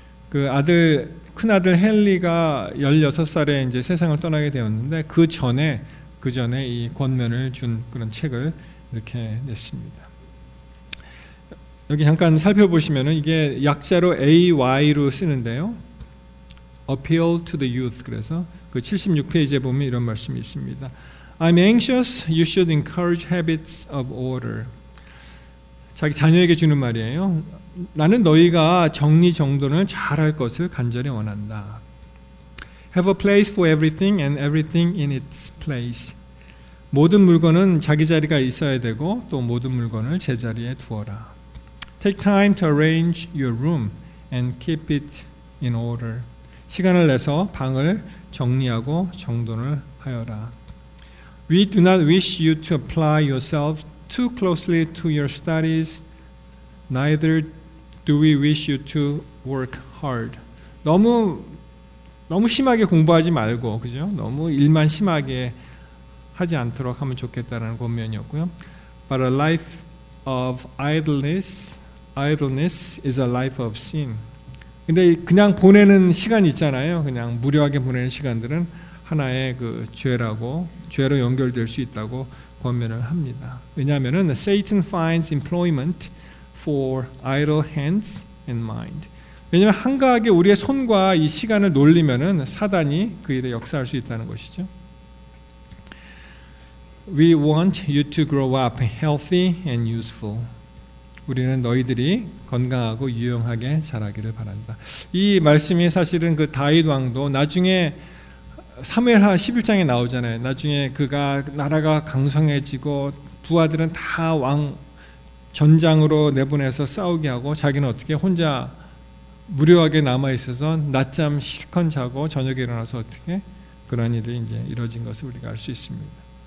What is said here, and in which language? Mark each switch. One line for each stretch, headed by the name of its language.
Korean: 그 큰아들 헨리가 16살에 이제 세상을 떠나게 되었는데 그 전에 이 권면을 준 그런 책을 이렇게 냈습니다. 여기 잠깐 살펴보시면은 이게 약자로 AY로 쓰는데요.
English: Appeal to the Youth.
Korean: 그래서 그 76페이지에 보면 이런 말씀이 있습니다.
English: I'm anxious you should encourage habits of order.
Korean: 자기 자녀에게 주는 말이에요. 나는 너희가 정리정돈을 잘할 것을 간절히 원한다.
English: Have a place for everything and everything in its place.
Korean: 모든 물건은 자기 자리가 있어야 되고 또 모든 물건을 제자리에 두어라.
English: Take time to arrange your room and keep it in order.
Korean: 시간을 내서 방을 정리하고 정돈을 하여라.
English: We do not wish you to apply yourself too closely to your studies. Neither do we wish you to work hard.
Korean: 너무 심하게 공부하지 말고, 그죠? 너무 일만 심하게 하지 않도록 하면 좋겠다라는 권면이었고요.
English: But a life of idleness is a life of sin.
Korean: 근데 그냥 보내는 시간 있잖아요. 그냥 무료하게 보내는 시간들은 하나의 그 죄로 연결될 수 있다고 권면을 합니다. 왜냐하면은
English: Satan finds employment for idle hands and mind.
Korean: 왜냐하면 한가하게 우리의 손과 이 시간을 놀리면은 사단이 그 일에 역사할 수 있다는 것이죠.
English: We want you to grow up healthy and useful.
Korean: 우리는 너희들이 건강하고 유용하게 자라기를 바란다. 이 말씀이 사실은 그 다윗 왕도 나중에 사무엘하 11장에 나오잖아요. 나중에 그가 나라가 강성해지고 부하들은 다 왕 전장으로 내보내서 싸우게 하고 자기는 어떻게 혼자 무료하게 남아 있어서 낮잠 실컷 자고 저녁에 일어나서 어떻게 그런 일이 이제 이루어진 것을 우리가 알 수 있습니다.